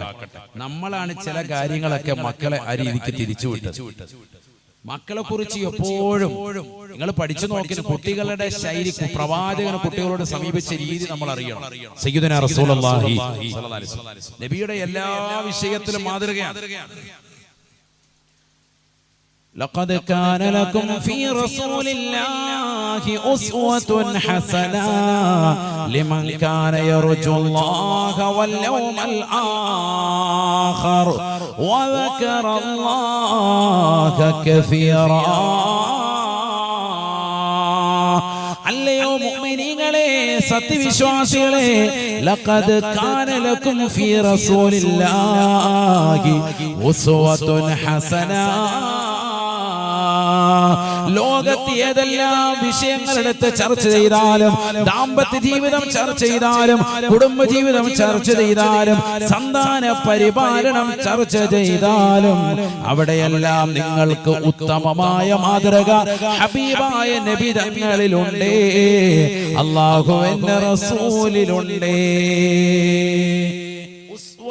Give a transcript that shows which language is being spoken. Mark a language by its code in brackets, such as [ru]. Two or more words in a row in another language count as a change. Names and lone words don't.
[ml] നമ്മളാണ് ചില കാര്യങ്ങളൊക്കെ മക്കളെ ആ രീതിക്ക് തിരിച്ചുവിട്ടത്. മക്കളെ കുറിച്ച് എപ്പോഴും നിങ്ങൾ പഠിച്ചു നോക്കിയ കുട്ടികളുടെ ശൈലി, പ്രവാചകന് കുട്ടികളോട് സമീപിച്ച രീതി നമ്മൾ അറിയണം. [ar] سيدنا رسول الله صلى الله عليه وسلم [ml] നബിയുടെ എല്ലാ വിഷയത്തിലും മാതൃകയാണ്. [ar] لقد كان لكم في رسول الله أسوة حسنة لمن كان يرجو الله واليوم الآخر وذكر الله كثيرا. [ml] അല്ലയോ മുഅ്മിനീങ്ങളെ, സത്യവിശ്വാസികളെ, [ar] لقد كان لكم في رسول الله أسوة حسنة. [ml] ലോകത്ത് ഏതെല്ലാം വിഷയങ്ങളെടുത്ത് ചർച്ച ചെയ്താലും, ദാമ്പത്യ ജീവിതം ചർച്ച ചെയ്താലും, കുടുംബജീവിതം ചർച്ച ചെയ്താലും, സന്താന പരിപാലനം ചർച്ച ചെയ്താലും, അവിടെയെല്ലാം നിങ്ങൾക്ക് ഉത്തമമായ മാതൃക ഹബീബായ നബി തങ്ങളിലുണ്ട്, അല്ലാഹുവിന്റെ റസൂലിലുണ്ട്.